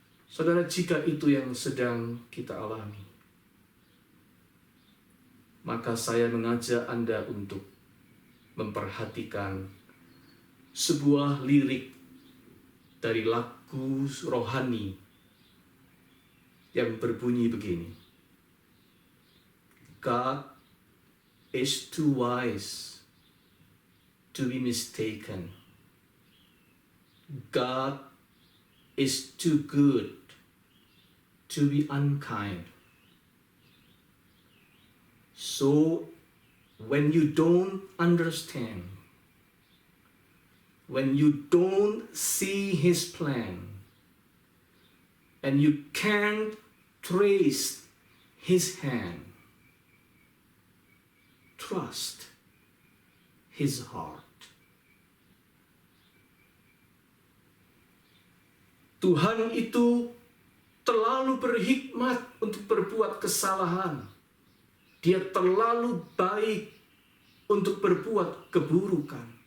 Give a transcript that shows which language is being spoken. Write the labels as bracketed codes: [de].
[id] Saudara, jika itu yang sedang kita alami, maka saya mengajak Anda untuk memperhatikan sebuah lirik dari lagu rohani yang berbunyi begini. [en] God is too wise to be mistaken. God is too good to be unkind. So, when you don't understand, when you don't see His plan, and you can't trace His hand, trust His heart. [id] Tuhan itu terlalu berhikmat untuk berbuat kesalahan. Dia terlalu baik untuk berbuat keburukan.